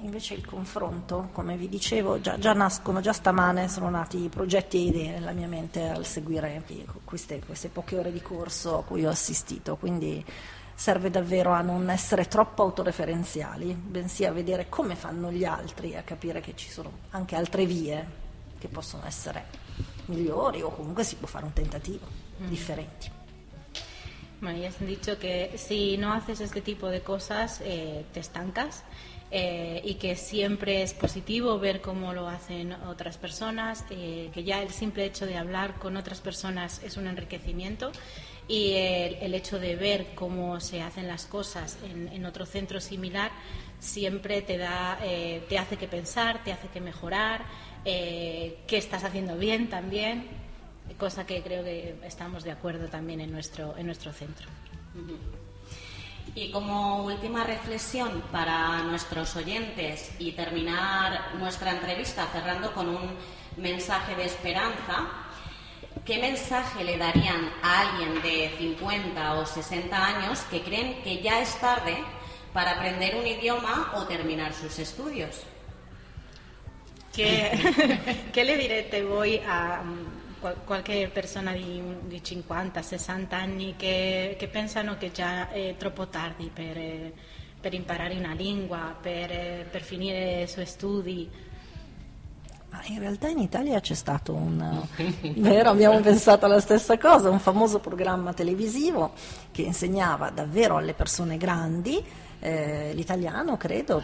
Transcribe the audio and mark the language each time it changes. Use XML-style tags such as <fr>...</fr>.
<it>Invece il confronto, come vi dicevo, già nascono, già stamane sono nati progetti e idee nella mia mente al seguire queste poche ore di corso a cui ho assistito. Quindi serve davvero a non essere troppo autoreferenziali, bensì a vedere come fanno gli altri, a capire che ci sono anche altre vie che possono essere migliori, o comunque si può fare un tentativo differenti.</it> <es>Bueno, ya se han dicho que si no haces este tipo de cosas, te estancas, y que siempre es positivo ver cómo lo hacen otras personas, que ya el simple hecho de hablar con otras personas es un enriquecimiento, y el hecho de ver cómo se hacen las cosas en otro centro similar siempre te hace que pensar, te hace que mejorar, qué estás haciendo bien también. Cosa que creo que estamos de acuerdo también en nuestro centro. Y como última reflexión para nuestros oyentes y terminar nuestra entrevista cerrando con un mensaje de esperanza, ¿qué mensaje le darían a alguien de 50 o 60 años que creen que ya es tarde para aprender un idioma o terminar sus estudios? ¿Qué le diré? Te voy a...</es> <it>qualche persona di 50, 60 anni che pensano che già è troppo tardi per imparare una lingua, per finire i suoi studi. In realtà in Italia c'è stato un... vero, abbiamo pensato alla stessa cosa, un famoso programma televisivo che insegnava davvero alle persone grandi l'italiano, credo,</it>